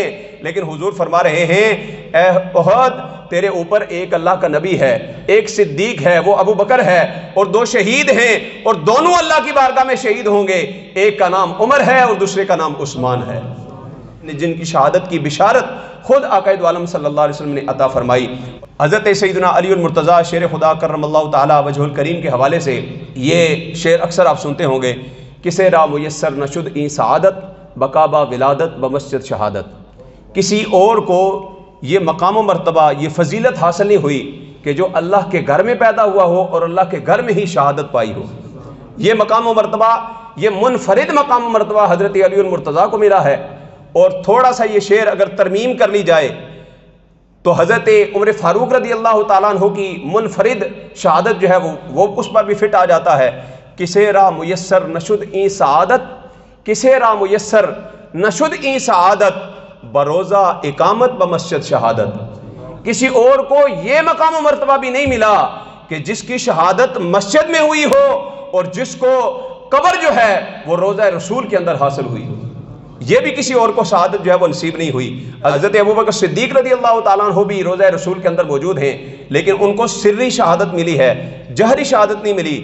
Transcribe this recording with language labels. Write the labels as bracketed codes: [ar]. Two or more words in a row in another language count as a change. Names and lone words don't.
[ur] لیکن حضور فرما رہے ہیں اے احد تیرے اوپر ایک اللہ کا نبی ہے، ایک صدیق ہے وہ ابو بکر ہے، اور 2 شہید ہیں اور دونوں اللہ کی بارگاہ میں شہید ہوں گے، ایک کا نام عمر ہے اور دوسرے کا نام عثمان ہے، جن کی شہادت کی بشارت خود آقا دو عالم [ar] صلی اللہ علیہ وسلم [ur] نے عطا فرمائی۔ حضرت سیدنا علی المرتضیٰ شیر خدا [ar] کرم اللہ تعالی وجہ الکریم [ur] کے حوالے سے یہ شعر اکثر آپ سنتے ہوں گے، [fa] کسے را میسر نشد این سعادت بکابہ ولادت بمسجد شہادت، [ur] کسی اور کو یہ مقام و مرتبہ، یہ فضیلت حاصل نہیں ہوئی کہ جو اللہ کے گھر میں پیدا ہوا ہو اور اللہ کے گھر میں ہی شہادت پائی ہو۔ یہ مقام و مرتبہ، یہ منفرد مقام و مرتبہ حضرت علی المرتضیٰ کو ملا ہے۔ اور تھوڑا سا یہ شعر اگر ترمیم کر لی جائے تو حضرت عمر فاروق [ar] رضی اللہ تعالیٰ عنہ [ur] کی منفرد شہادت جو ہے وہ اس پر بھی فٹ آ جاتا ہے، [fa] کسے را میسر نشد این سعادت، کسے را میسر نشد این سعادت بروزہ اقامت بمسجد شہادت، [ur] کسی اور کو یہ مقام و مرتبہ بھی نہیں ملا کہ جس کی شہادت مسجد میں ہوئی ہو اور جس کو قبر جو ہے وہ روضہ رسول کے اندر حاصل ہوئی ہو، یہ بھی کسی اور کو شہادت جو ہے وہ نصیب نہیں ہوئی۔ حضرت ابوبکر صدیق [ar] رضی اللہ تعالیٰ عنہ [ur] بھی روضہ رسول کے اندر موجود ہیں، لیکن ان کو سری شہادت ملی ہے، جہری شہادت نہیں ملی۔